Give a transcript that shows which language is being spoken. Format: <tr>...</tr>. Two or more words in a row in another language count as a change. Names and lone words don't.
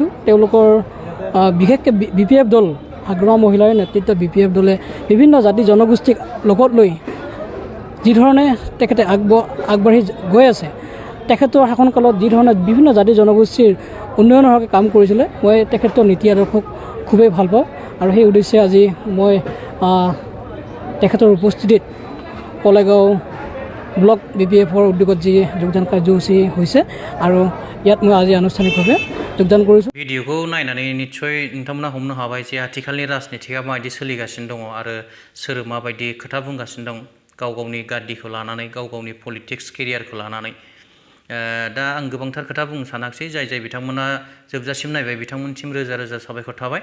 <as>তেওঁলোকৰ বিশেষকৈ বিপিএফ দল, আগৰৱা মহিলাৰ নেতৃত্বত বিপিএফ দলে বিভিন্ন জাতি জনগোষ্ঠীক লগত লৈ যি ধৰণে তেখেতে আগবাঢ়ি গৈ আছে, তেখেতৰ শাসনকালত যি ধৰণে বিভিন্ন জাতি জনগোষ্ঠীৰ উন্নয়নৰ হকে কাম কৰিছিলে, মই তেখেতৰ নীতি আদৰ্শক খুবেই ভাল পাওঁ। আৰু সেই উদ্দেশ্যে আজি মই তেখেতৰ উপস্থিতিত কলেগাঁও ব্লক বিপিএফৰ উদ্যোগত যি যোগদান কাৰ্যসূচী হৈছে আৰু ইয়াত মই আজি আনুষ্ঠানিকভাৱে যোগদান কৰিছোঁ।</as> <brx>भिडिअखौ नायनानै निस्सय नोंथांमोना हमनो हाबाय जे आथिखालनि राजनितिका माबायदि सोलिगासिनो दङ आरो सोर माबायदि खोथा बुंगासिनो दं गाव गावनि गाद्दिखौ लानानै, गाव गावनि</brx> <en>politics career</en> <brx>लानानै। दा आं गोबांथार खोथा बुंनो सानाखिसै। जाय बिथांमोना जोबजासिम नायबाय बिथांमोनसिम रोजा रोजा साबायखर थाबाय।</brx>